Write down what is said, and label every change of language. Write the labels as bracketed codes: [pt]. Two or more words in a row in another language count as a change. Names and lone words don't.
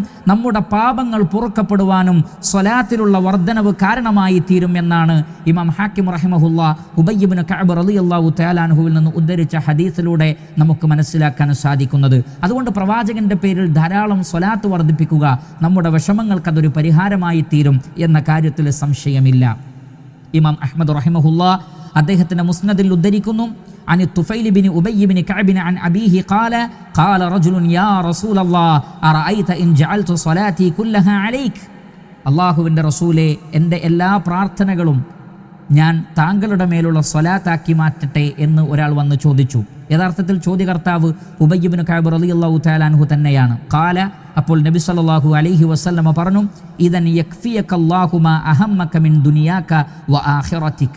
[ml] നമ്മുടെ പാപങ്ങൾ പൊറുക്കപ്പെടുവാനും സ്വലാത്തിലുള്ള വർധനവ് കാരണമായി തീരും എന്നാണ് ഇമാം ഹാക്കിം റഹിമഹുല്ലാ ഉബയ്യ് ഇബ്നു കഅബ് [ar] رضي الله تعالى [ml] അൻഹുവിൽ നിന്ന് ഉദ്ധരിച്ച ഹദീസിലൂടെ നമുക്ക് മനസ്സിലാക്കാൻ സാധിക്കുന്നത്. അതുകൊണ്ട് പ്രവാചകന്റെ പേരിൽ ധാരാളം സ്വലാത്ത് വർദ്ധിപ്പിക്കുക നമ്മുടെ വിഷമങ്ങൾക്ക് അതൊരു പരിഹാരമായി തീരും എന്ന കാര്യത്തിൽ സംശയമില്ല. ഇമാം അഹ്മദ് റഹിമഹുല്ലാ അദ്ദേഹത്തിന്റെ മുസ്നദിൽ ഉദ്ധരിക്കുന്നു, [ar] عن الطفيل بن أبي بن كعب عن أبيه قال رجل يا رسول الله أرأيت إن جعلت صلاتي كلها عليك. [ml] അള്ളാഹുവിൻ്റെ റസൂലെ, എൻ്റെ എല്ലാ പ്രാർത്ഥനകളും ഞാൻ താങ്കളുടെ മേലുള്ള സ്വലാത്താക്കി മാറ്റട്ടെ എന്ന് ഒരാൾ വന്ന് ചോദിച്ചു. യഥാർത്ഥത്തിൽ ചോദ്യകർത്താവ് ഉബയ്യ് ഇബ്നു കഅബ് [ar] رضي الله تعالى عنه [ml] തന്നെയാണ്. ഖാല, അപ്പോൾ നബി [ar] صلى الله عليه وسلم [ml] പറഞ്ഞു, [ar] إذن يكفيك الله ما أهمك من دنياك وآخرتك.